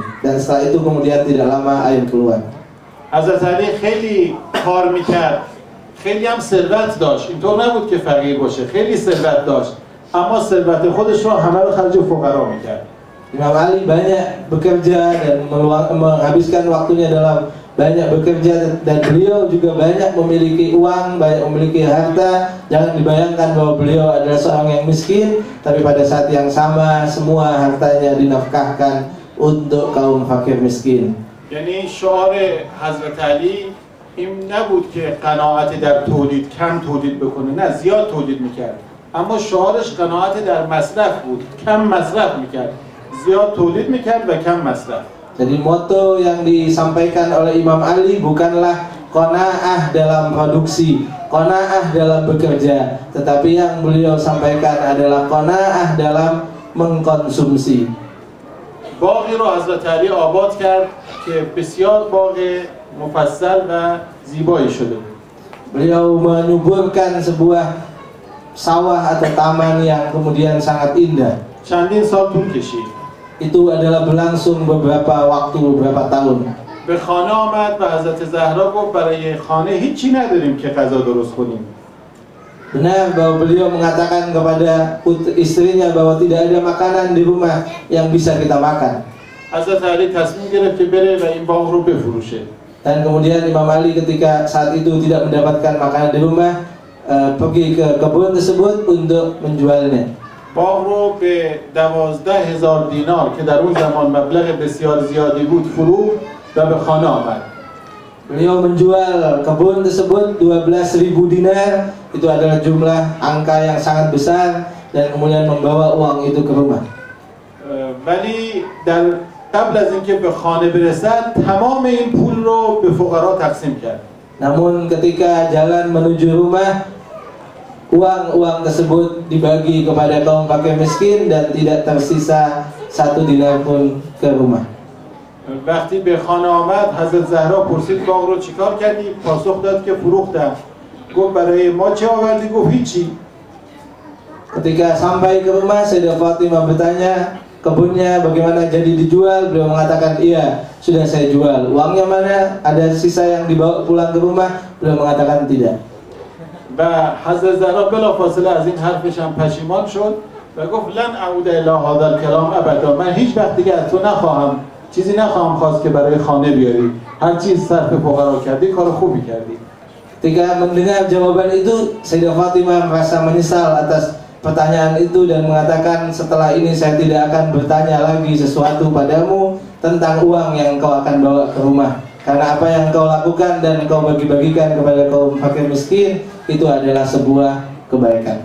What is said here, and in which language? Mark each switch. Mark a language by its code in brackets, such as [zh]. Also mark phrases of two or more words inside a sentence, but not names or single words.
[id] Dan setelah itu kemudian tidak lama air keluar. [fa] حضرت علی خیلی کار میکرد، خیلی هم ثروت داشت، اینطور نبود که فقیر باشه، خیلی ثروت داشت، اما ثروت خودش رو همه رو خرج فقرا میکرد. [id] Imam Ali banyak bekerja dan menghabiskan waktunya dalam banyak bekerja, dan beliau juga banyak memiliki uang, banyak memiliki harta. Jangan dibayangkan bahwa beliau adalah seorang yang miskin, tapi pada saat yang sama semua hartanya dinafkahkan untuk kaum fakir miskin. [fa] یعنی شعار حضرت علی این نبود که قناعت در تولید، کم تولید بکنه، نه زیاد تولید میکرد، اما شعارش قناعت در مصرف بود، کم مصرف میکرد، زیاد تولید میکرد و کم مصرف. [id] Jadi moto yang disampaikan oleh Imam Ali bukanlah qanaah dalam produksi, qanaah dalam bekerja, tetapi yang beliau sampaikan adalah qanaah dalam mengkonsumsi. [fa] باغی رو حضرت علی آباد کرد که بسیار باغ مفصل و زیبایی شده بود. [id] Beliau menyuburkan sebuah sawah atau taman yang kemudian sangat indah. [fa] چندین سال طول کشید. [id] Itu adalah berlangsung beberapa waktu, beberapa tahun. [fa] به خانه آمد و حضرت زهرا گفت برای خانه هیچی نداریم که غذا درست کنیم. [id] Benar bahwa beliau mengatakan kepada istrinya bahwa tidak ada makanan di rumah yang bisa kita makan. [fa] حضرت علی تصمیم گرفت که بره و این باغ رو بفروشه. [id] Dan kemudian Imam Ali ketika saat itu tidak mendapatkan makanan di rumah, pergi ke kebun tersebut untuk menjualnya. [fa] باغ رو به 12,000 دینار که در اون زمان مبلغ بسیار زیادی بود فروخت و به خانه آمد. [id] Beliau menjual kebun tersebut 12.000 dinar, itu adalah jumlah angka yang sangat besar, dan kemudian membawa uang itu ke rumah. [fa] ولی در قبل از اینکه به خانه برسد تمام این پول رو به فقرا تقسیم کرد. [id] Namun ketika jalan menuju rumah, uang-uang tersebut dibagi kepada kaum fakir miskin dan tidak tersisa 1 dinar pun ke rumah. [fa] وقتی به خانه آمد حضرت زهرا پرسید باغ رو چیکار کردی؟ پاسخ داد که فروختم. گفت برای ما چه آوردی؟ گفت هیچی. [id] Ketika sampai ke rumah, Sayyidah Fatimah bertanya kebunnya bagaimana, jadi dijual? Beliau mengatakan iya, sudah saya jual. Uangnya mana? Ada sisa yang dibawa pulang ke rumah? Beliau mengatakan tidak. [fa] و حضرت زهرا بلافاصله از این حرفش هم پشیمان شد و گفت [ar] لن اعود الی هذا الکلام ابدا، [fa] من هیچ وقت دیگه از تو نخواهم، چیزی نخواهم خواست که برای خانه بیاری، هر چیز صرف فقرا کردی، کار خوبی کردی. [id] Ketika mendengar jawaban itu, Sayyidah Fatimah merasa menyesal atas pertanyaan itu dan mengatakan, setelah ini saya tidak akan bertanya lagi sesuatu padamu tentang uang yang kau akan bawa ke rumah, karena apa yang kau lakukan dan kau bagi-bagikan kepada kaum fakir miskin itu adalah sebuah kebaikan.